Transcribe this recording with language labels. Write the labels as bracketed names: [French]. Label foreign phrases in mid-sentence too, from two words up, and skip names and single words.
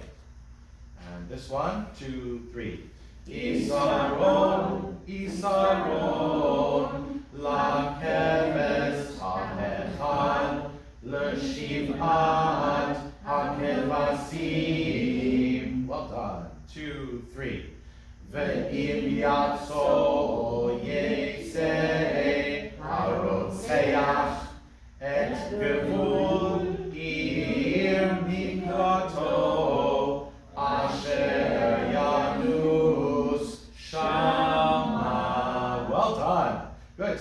[English] And this one, 2, 3. [Hebrew] עשרון, עשרון. לכבש המכן, לשבעת הכבשים. [English] Well done. 2, 3. [Hebrew] ואם יצא יצא הרוצח את גבול עיר מקלטו אשר ינוס שמה. [English] Well done. Good.